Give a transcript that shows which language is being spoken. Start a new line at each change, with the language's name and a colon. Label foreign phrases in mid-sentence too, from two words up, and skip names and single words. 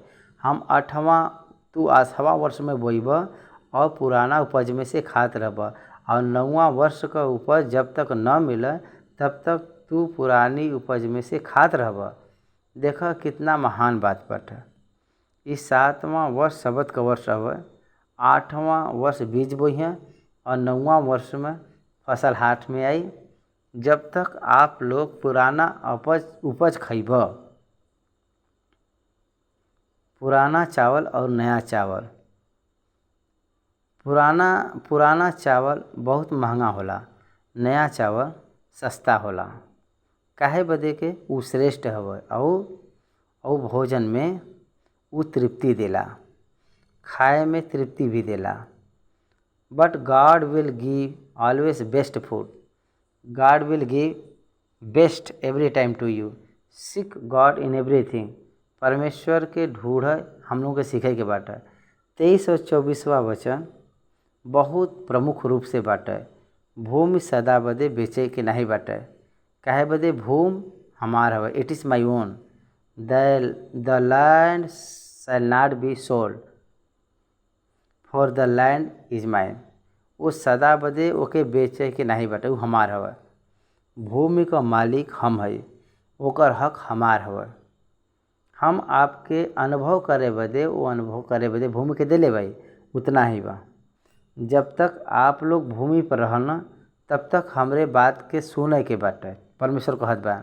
Bhojpuri: हम 8वां वर्ष में बोइब और पुराना उपज में से खात रहब, और 9वां वर्ष का उपज जब तक न मिले तब तक तू पुरानी उपज में से खात रहब। देखा कितना महान बात बाटे। इस 7वां वर्ष सबत का वर्ष हवे, 8वां वर्ष बीज बोइहें और 9वां वर्ष में फसल हाथ में आई। जब तक आप लोग पुराना उपज खइब, पुराना चावल और नया चावल, पुराना चावल बहुत महंगा होला, नया चावल सस्ता होला। काहे बदे के वो श्रेष्ठ हवे और भोजन में वो तृप्ति देला, खाए में तृप्ति भी देला।
English: But God will give always best food, God will give best every time to you. Seek God in everything,
Bhojpuri: परमेश्वर के ढूंढ हम लोग के सीखे के बाटे। 23 और 24वां वचन बहुत प्रमुख रूप से बाटे। भूमि सदा बदे बेचे के नहीं बाटे। काहे बदे भूमि हमार हवे,
English: It is my own. The land shall not be sold for the land is mine.
Bhojpuri: वो सदा बदे ओके बेचे के नहीं बाटे, वो हमार हवे। भूमि का मालिक हम है, ओकर हक हमार हवे। हम आपके अनुभव करे बदे वो अनुभव करे बदे भूमि के देले भाई उतना ही बा। जब तक आप लोग भूमि पर रहना तब तक हमरे बात के सुने के बाटे, परमेश्वर कहत बा।